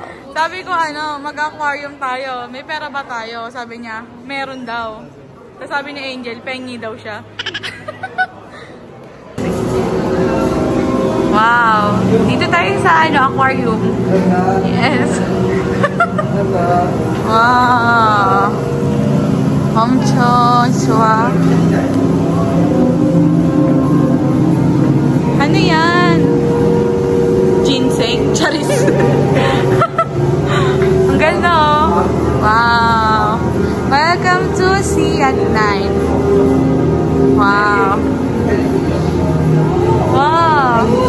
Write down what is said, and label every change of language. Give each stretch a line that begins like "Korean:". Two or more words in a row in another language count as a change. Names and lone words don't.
Filipino: Sabi ko mag-aquarium tayo. May pera ba tayo? Sabi niya, meron daw. Tapos sabi ni Angel, pengi daw siya. Wow. Dito tayo sa aquarium. Yes.
Korean: Wow. 엄청 좋아.
Filipino: Ano yan? Ginseng? Charis. Ang ganda oh.
English: Wow. Welcome to Sea at Night. Wow. Wow.